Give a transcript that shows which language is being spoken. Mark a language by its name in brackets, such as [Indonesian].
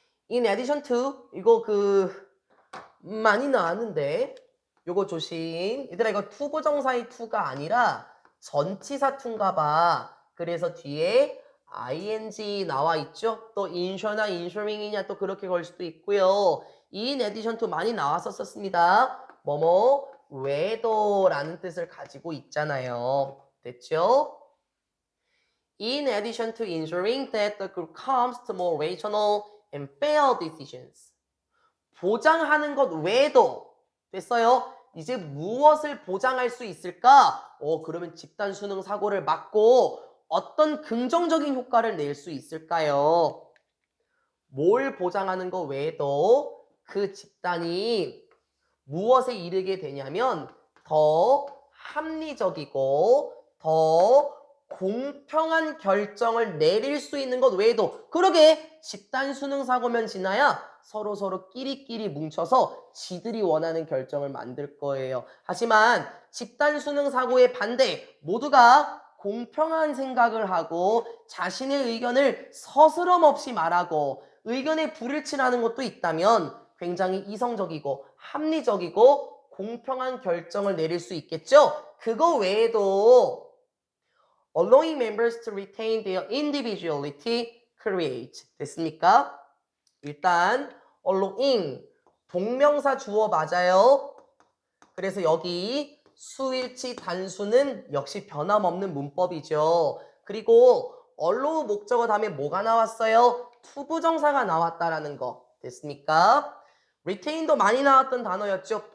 [English] In addition to [Korean] 이거 많이 나왔는데 요거 조심. 얘들아 이거 투부정사의 투가 아니라 전치사 투인가 봐. 그래서 뒤에 ing 나와 있죠. 또 insure나 insuring이냐 또 그렇게 걸 수도 있고요. [English] in addition to [Korean] 많이 나왔었습니다. 뭐뭐 외도라는 뜻을 가지고 있잖아요. 됐죠? [English] In addition to ensuring that the group comes to more rational and fair decisions. [Korean] 보장하는 것 외에도 됐어요? 이제 무엇을 보장할 수 있을까? 그러면 집단 수능 사고를 막고 어떤 긍정적인 효과를 낼 수 있을까요? 뭘 보장하는 것 외에도 그 집단이 무엇에 이르게 되냐면 더 합리적이고 더 공평한 결정을 내릴 수 있는 것 외에도 그러게 집단 수능 사고면 지나야 서로 끼리끼리 뭉쳐서 지들이 원하는 결정을 만들 거예요. 하지만 집단 수능 사고의 반대 모두가 공평한 생각을 하고 자신의 의견을 서스럼 없이 말하고 의견에 불일치라는 것도 있다면 굉장히 이성적이고 합리적이고 공평한 결정을 내릴 수 있겠죠? 그거 외에도 [English] allowing members to retain their individuality create [Korean] 됐습니까? 일단 allowing 동명사 주어 맞아요. 그래서 여기 수일치 단수는 역시 변함없는 문법이죠. 그리고 allow 목적어 다음에 뭐가 나왔어요? 투부정사가 나왔다라는 거 됐습니까? retain도 많이 나왔던 단어였죠.